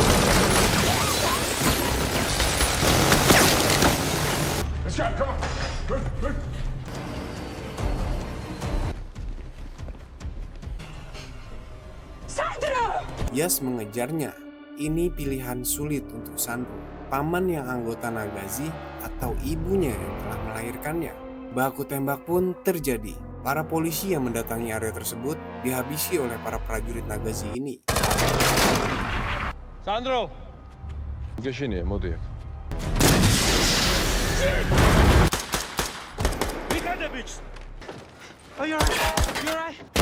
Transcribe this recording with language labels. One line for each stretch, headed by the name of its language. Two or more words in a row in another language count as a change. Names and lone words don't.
Indonesian: Yas mengejarnya. Ini pilihan sulit untuk Sandro. Paman yang anggota Nagazi atau ibunya yang telah melahirkannya. Baku tembak pun terjadi. Para polisi yang mendatangi area tersebut dihabisi oleh para prajurit Nagazi ini.
Georgian: Sandro! გეშინია, მოდი. Mikadevich!
English: Oh, you're right. You're right.